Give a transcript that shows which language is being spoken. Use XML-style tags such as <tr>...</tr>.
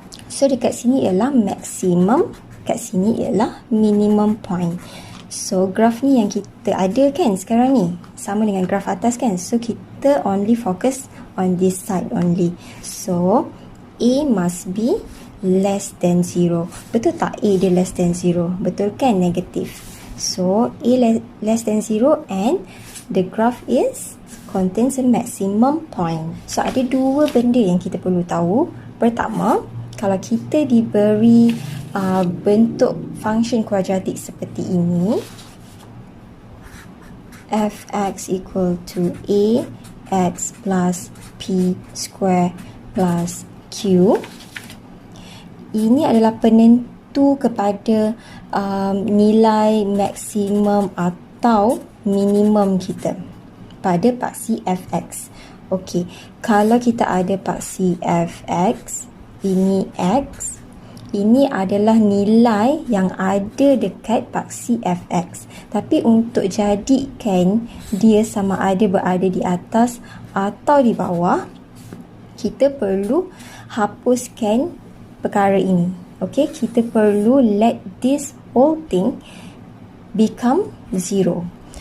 <ms>So, dekat sini ialah maximum, kat sini ialah minimum point. So, graf ni yang kita ada kan sekarang ni, sama dengan graf atas kan? So, kita</ms> <en>only focus on this side only. So, A must be less than 0.</en> <ms>Betul tak A dia</ms> <en>less than 0?</en> <ms>Betul kan? Negatif.</ms> <en>So A less than 0 and the graph contains a maximum point.</en> <ms>So ada dua benda yang kita perlu tahu. Pertama, kalau kita diberi bentuk function kuadratik seperti ini, fx equal to a x plus p square plus q, ini adalah penentu kepada nilai maksimum atau minimum kita pada paksi fx. Okey, kalau kita ada paksi fx, ini x, ini adalah nilai yang ada dekat paksi fx. Tapi untuk jadikan dia sama ada berada di atas atau di bawah, kita perlu hapuskan perkara ini.</ms> <en>Okey,</en> <ms>kita perlu</ms> <en>let this whole thing become 0.</en>